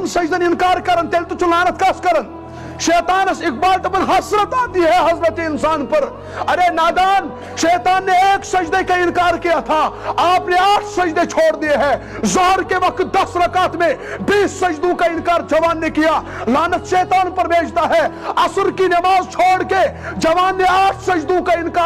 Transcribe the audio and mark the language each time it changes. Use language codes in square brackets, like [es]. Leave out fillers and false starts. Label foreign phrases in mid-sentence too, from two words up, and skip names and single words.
[ks] सजदन इनकार कर तेल तो लानत कस कर शैतानस इकबाल दपन [ur] حسرت آتی ہے حضرت انسان پر ارے نادان شیطان نے ایک سجدے کا انکار کیا تھا آپ نے 8 سجدے چھوڑ دیے ہیں ظہر کے وقت 10 رکعات میں 20 سجدوں کا انکار جوان نے کیا لعنت شیطان پر بھیجتا ہے عصر کی نماز چھوڑ کے جوان نے 8 سجدوں کا انکار